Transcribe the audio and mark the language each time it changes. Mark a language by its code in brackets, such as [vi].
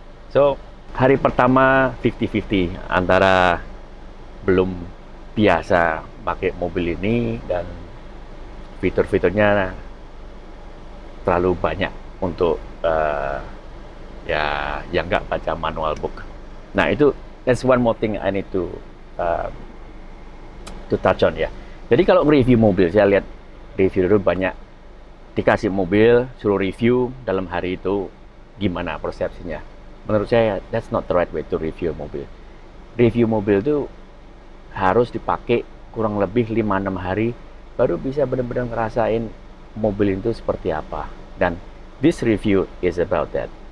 [id] So, hari pertama 50-50 antara belum biasa pakai mobil ini dan fitur-fiturnya terlalu banyak untuk ya yang nggak baca manual book. Nah itu [en] that's one more thing I need to touch on ya. [id] Jadi kalau review mobil, saya lihat review itu banyak dikasih mobil, suruh review dalam hari itu gimana persepsinya. Menurut saya [en] that's not the right way to review mobil. [id] Review mobil itu harus dipakai kurang lebih 5-6 hari baru bisa benar-benar ngerasain mobil itu seperti apa. Dan [en] this review is about that.